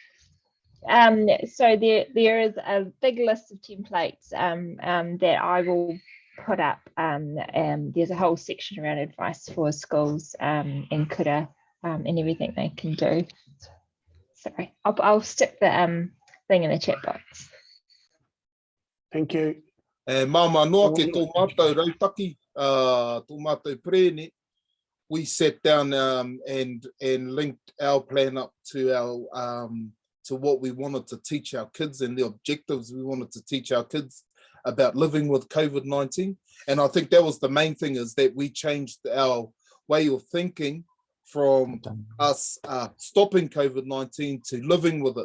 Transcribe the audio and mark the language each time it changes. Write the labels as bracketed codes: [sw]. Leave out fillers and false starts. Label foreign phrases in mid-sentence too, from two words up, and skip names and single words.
[en] So there is a big list of templates that I will put up. There's a whole section around advice for schools and Kura and everything they can do. Sorry, I'll stick the thing in the chat box. Thank you. [mi] Mama noa ke tō mātou rautaki, tō mātou prene. [en] We sat down and linked our plan up to our to what we wanted to teach our kids and the objectives we wanted to teach our kids about living with COVID-19. And I think that was the main thing, is that we changed our way of thinking from us stopping COVID-19 to living with it.